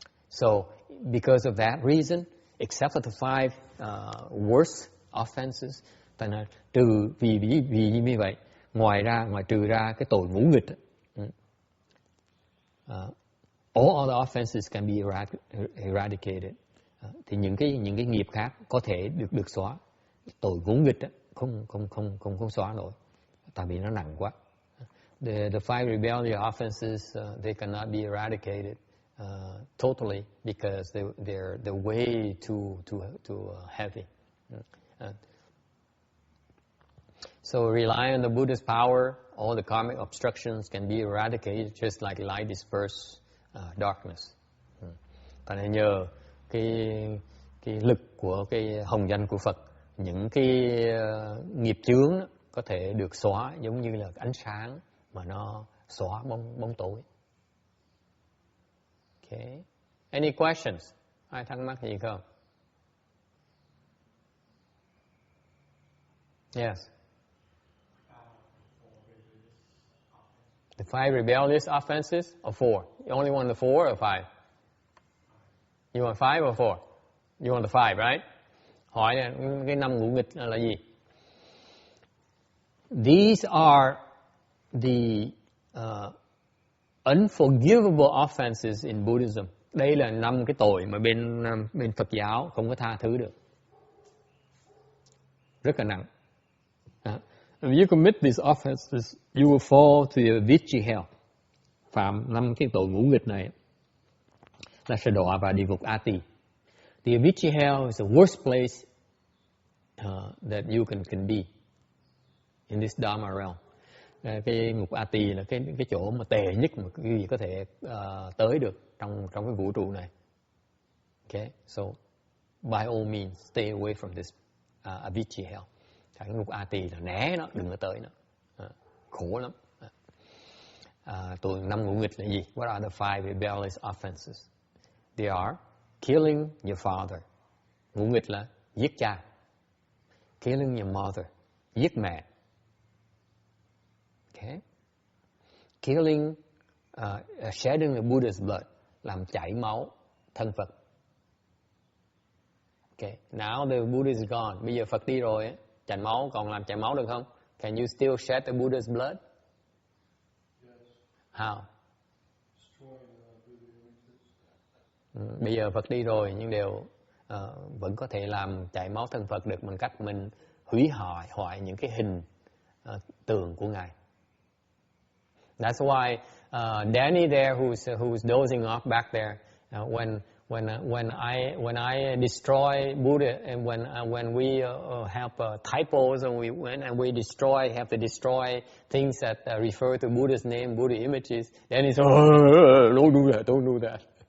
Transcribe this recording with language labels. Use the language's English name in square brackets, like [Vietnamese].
[English] So because of that reason, except for the 5 worst offenses, [Vietnamese] tại là trừ vì như vậy, ngoài trừ ra cái tội ngũ nghịch, [English] all other offenses can be eradicated. [Vietnamese] Thì những cái nghiệp khác có thể được xóa. Tội ngũ nghịch không xóa nổi, tại vì nó nặng quá. [English] The 5 rebellious offenses they cannot be eradicated totally because they're way too heavy. So rely on the Buddha's power. All the karmic obstructions can be eradicated just like light disperse darkness. [Vietnamese] Tại nên nhờ cái lực của cái hồng danh của Phật, những cái nghiệp chướng có thể được xóa giống như là ánh sáng mà nó xóa bóng tối. [English] Okay. Any questions? [Vietnamese] Ai thắc mắc gì không? [English] Yes. The 5 rebellious offenses or 4? You only want the 4 or 5? You want 5 or 4? You want the 5, right? [Vietnamese] Hỏi cái 5 ngũ nghịch là gì? [English] These are the unforgivable offenses in Buddhism. [Vietnamese] Đây là 5 cái tội mà bên Phật giáo không có tha thứ được. Rất là nặng. [English] If you commit these offenses, you will fall to the Vichy hell. [Vietnamese] Phạm 5 cái tội ngũ nghịch này là sẽ đọa vào địa ngục A Tỳ. [English] The Vichy hell is the worst place that you can be in this Dharma realm. [Vietnamese] Cái ngục A Tỳ là cái chỗ mà tệ nhất mà quý vị có thể tới được trong cái vũ trụ này. [English] Okay, so by all means stay away from this Vichy hell. [Vietnamese] Cái ngục A Tỳ là né nó, đừng có tới nó. Khổ lắm. Tội 5 ngũ nghịch là gì? [English] What are the 5 rebellious offenses? They are killing your father. [Vietnamese] Ngũ nghịch là giết cha. [English] Killing your mother. [Vietnamese] Giết mẹ. [English] Okay. Killing, shedding the Buddha's blood. [Vietnamese] Làm chảy máu thân Phật. [English] Okay. Now the Buddha is gone. [Vietnamese] Bây giờ Phật đi rồi ấy. Chảy máu còn làm chảy máu được không? [English] Can you still shed the Buddha's blood? Yes. How? Destroying Buddha images. [Vietnamese] Bây giờ Phật đi rồi nhưng đều vẫn có thể làm chảy máu thân Phật được bằng cách mình hủy hoại những cái hình tượng của Ngài. [English] That's why Danny there, who's dozing off back there, when I destroy Buddha and when we have typos and we have to destroy things that refer to Buddha's name, Buddha images, Danny says, don't do that.